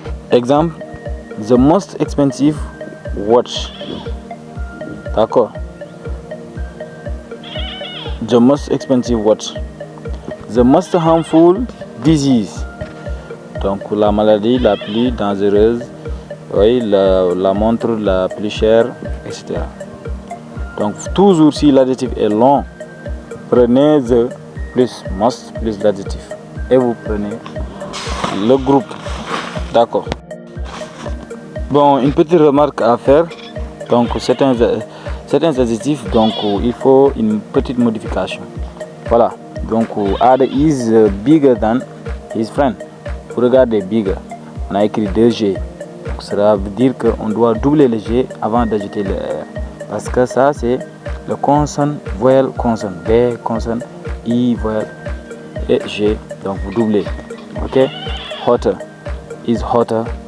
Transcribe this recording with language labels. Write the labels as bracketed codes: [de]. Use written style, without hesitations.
[en] Exemple, the most expensive watch. [fr] D'accord. [en] The most expensive watch. The most harmful disease. [fr] Donc la maladie la plus dangereuse, oui, la montre la plus chère, etc. Donc toujours si l'adjectif est long, prenez the plus must plus l'adjectif et vous prenez le groupe. D'accord. Bon, une petite remarque à faire. Donc certains adjectifs, donc il faut une petite modification. Voilà. [en] Donc Ada is bigger than his friend. [fr] Vous regardez bigger, on a écrit 2G. Donc cela veut dire qu'on doit doubler le G avant d'ajouter le R. Parce que ça c'est le consonne, voyelle, consonne. B, consonne, I, voyelle et G. Donc vous doublez. Ok? [en] Hotter is hotter.